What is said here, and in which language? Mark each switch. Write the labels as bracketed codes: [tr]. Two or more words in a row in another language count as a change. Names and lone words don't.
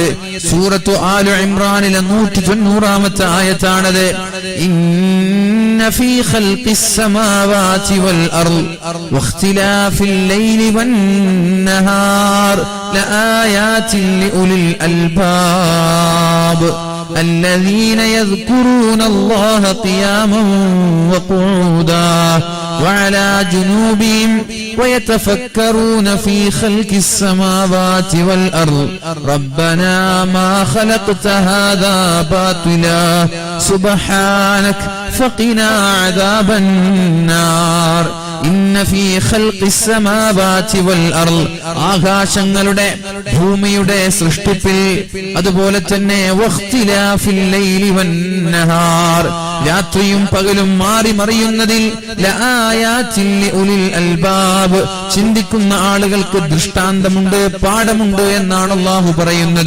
[ml] സൂറത്തു ആലു ഇംറാനിലെ 190-ാമത്തെ ആയത്താണത്. [ar] إن في خلق السماوات والأرض واختلاف الليل والنهار لآيات لأولي الألباب الذين يذكرون الله قياما وقعودا وعلى جنوبهم ويتفكرون في خلق السماوات والأرض ربنا ما خلقت هذا باطلا سبحانك فقنا عذاب النار إن في خلق السماوات والأرض [ml] ആകാശങ്ങളുടെ ഭൂമിയുടെ സൃഷ്ടിപ്പിൽ, അതുപോലെ തന്നെ [ar] واختلاف الليل والنهار, [ml] രാത്രിയും പകലും മാറി മറിയുന്നതിൽ [ar] لآيات لأولي الألباب, [ml] ചിന്തിക്കുന്ന ആളുകൾക്ക് ദൃഷ്ടാന്തമുണ്ട്, പാഠമുണ്ട് എന്നാണ് അല്ലാഹു പറയുന്നത്.